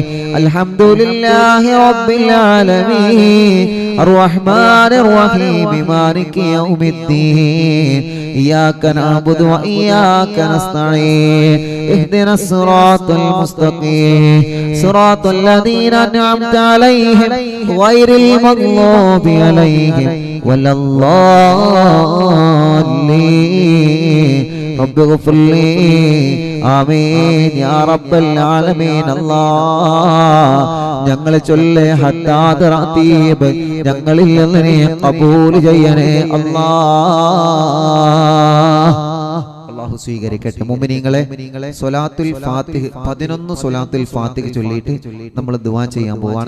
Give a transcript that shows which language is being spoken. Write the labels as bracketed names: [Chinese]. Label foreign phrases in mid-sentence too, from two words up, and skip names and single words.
[Arabic] الحمد لله رب العالمين الرحمن الرحيم مالك يوم الدين إياك نعبد وإياك نستعين اهدنا الصراط المستقيم صراط الذين أنعمت عليهم غير المغضوب عليهم ولا الضالين. رب اغفر لي آمين يا رب العالمين. [Malayalam] الله ഞങ്ങളെ ചൊല്ലേ ഹത്താദ് റതീബ് ഞങ്ങളിൽ നിന്ന് നീ ഖബൂൽ ചെയ്യണേ അല്ലാഹ്. അല്ലാഹു സ്വീകരിക്കട്ടെ. മുഅ്മിനീങ്ങളെ, സ്വലാത്തുൽ ഫാത്തിഹ് 11 സ്വലാത്തുൽ ഫാത്തിഹ് ചൊല്ലിയിട്ട് നമ്മൾ ദുആ ചെയ്യാൻ പോവാണ്.